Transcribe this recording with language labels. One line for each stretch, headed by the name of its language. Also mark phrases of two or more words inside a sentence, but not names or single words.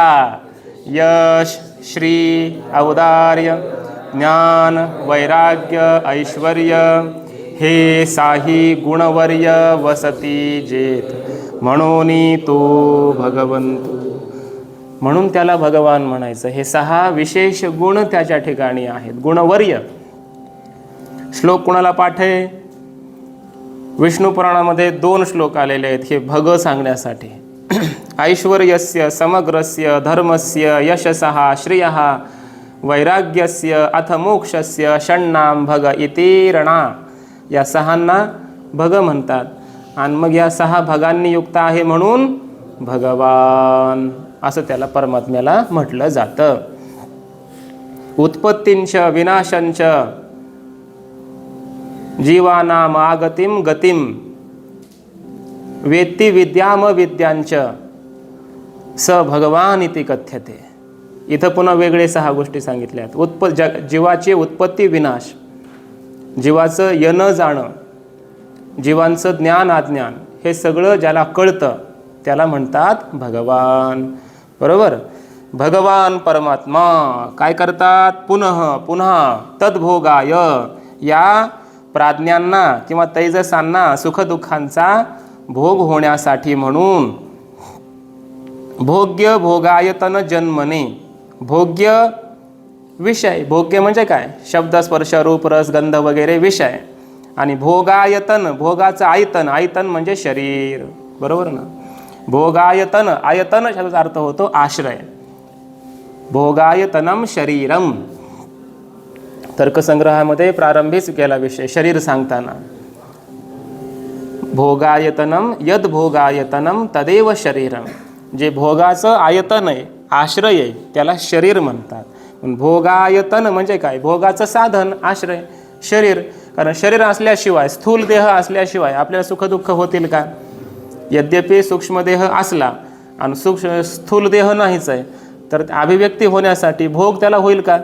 Marathi: यश, श्री, औदार्य, ज्ञान, वैराग्य, ऐश्वर्य हे साही गुणवर्य वसती जेत म्हणून तो भगवंत. म्हणून त्याला भगवान म्हणायचं. हे 6 विशेष गुण त्याच्या ठिकाणी आहेत. गुणवर्य. श्लोक कोणाला पाठ आहे? विष्णू पुराणामध्ये 2 श्लोक आलेले आहेत हे भग सांगण्यासाठी.
Sanskrit: ऐश्वर्यस्य समग्रस्य धर्मस्य यशसः श्रियः वैराग्यस्य अथ मोक्षस्य षण्णाम भग इतीरणा.
Marathi: या 6 भग म्हणतात. आणि मग या 6 भगांनी युक्त आहे म्हणून भगवान असं त्याला परमात्म्याला म्हटलं जातं.
Sanskrit: उत्पत्तींच विनाशंच जीवानाम आगतिम गतिम वेत्ती विद्याम विद्यांच स भगवान इति कथ्यते.
Marathi: इथं पुन्हा वेगळे 6 गोष्टी सांगितल्या आहेत. जीवाची उत्पत्ती विनाश, जीवाचं येणं जाणं, जीवांचं ज्ञान अज्ञान, हे सगळं ज्याला कळतं त्याला म्हणतात भगवान. बरोबर? भगवान परमात्मा काय करतात? पुन्हा तद्भोगाय या प्राज्ञांना किंवा तैजसांना सुखदुःखांचा भोग होण्यासाठी म्हणून भोग्य भोगायतन जन्मने. भोग्य विषय. भोग्य म्हणजे काय? शब्द, स्पर्श, रूप, रस, गंध वगैरे विषय. आणि भोगायतन, भोगाचं आयतन. आयतन म्हणजे शरीर. बरोबर ना? भोगायतन, आयतन शब्दाचा अर्थ होतो आश्रय.
Sanskrit: भोगायतनम शरीरम.
Marathi: तर्कसंग्रहामध्ये प्रारंभीच केला विषय शरीर सांगताना.
Sanskrit: भोगायतनम यद भोगायतनम तदेव शरीरम.
Marathi: जे भोगाचं आयतन आहे, आश्रय आहे, त्याला शरीर म्हणतात. भोगायतन म्हणजे काय? भोगाचं साधन, आश्रय, शरीर. कारण शरीर असल्याशिवाय, स्थूल देह असल्याशिवाय आपल्याला सुखदुःख होतील का? यद्यपि सूक्ष्मदेह असला आणि स्थूल देह नाहीच आहे, तर अभिव्यक्ती होण्यासाठी भोग त्याला होईल का?